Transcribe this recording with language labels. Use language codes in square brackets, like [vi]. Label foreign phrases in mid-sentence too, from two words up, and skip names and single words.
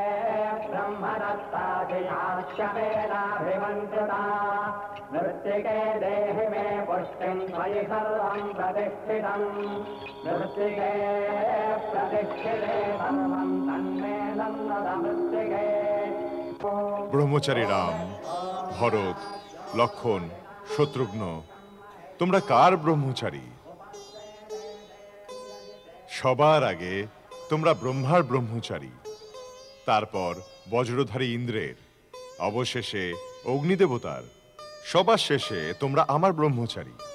[sa] ब्रह्मदत्ताधियाश्यमेनाभिमन्त्रिता मृत्तिके देहि मे पुष्टिं त्वयि सर्वं प्रतिष्ठितं मृत्तिके प्रतिष्ठिते सर्वं तन्मे नन्दद मृत्तिके। [bn] ব্রহ্মচারী রাম, ভরত, লক্ষণ, শত্রুঘ্ন, তোমরা কার ব্রহ্মচারী? সবার আগে তোমরা ব্রহ্মার ব্রহ্মচারী, তারপর বজ্রধারী ইন্দ্রের, অবশেষে অগ্নিদেবতার, সবার শেষে তোমরা আমার ব্রহ্মচারী।